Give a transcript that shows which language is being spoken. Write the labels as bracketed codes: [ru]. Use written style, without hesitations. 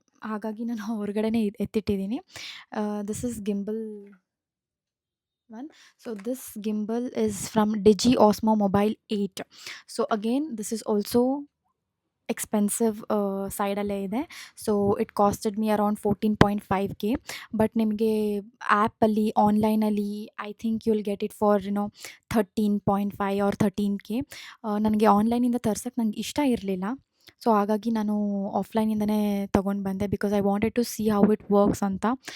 [kn] ಹಾಗಾಗಿ ನಾನು ಹೊರಗಡೆನೇ ಎತ್ತಿಟ್ಟಿದ್ದೀನಿ. [en] This is gimbal one. So this gimbal is from Digi Osmo Mobile 8. So again this is also [kn] expensive ಸೈಡಲ್ಲೇ ಇದೆ. [en] So it costed me around 14.5K. But [kn] ನಿಮಗೆ ಆ್ಯಪಲ್ಲಿ ಆನ್ಲೈನಲ್ಲಿ [en] I think you will get it for 13.5 or 13K. [kn] ನನಗೆ ಆನ್ಲೈನಿಂದ ತರ್ಸೋಕ್ಕೆ ನಂಗೆ ಇಷ್ಟ ಇರಲಿಲ್ಲ. So ಹಾಗಾಗಿ ನಾನು ಆಫ್ಲೈನಿಂದನೇ ತೊಗೊಂಡು ಬಂದೆ, [en] because I wanted to see how it works [kn] ಅಂತ.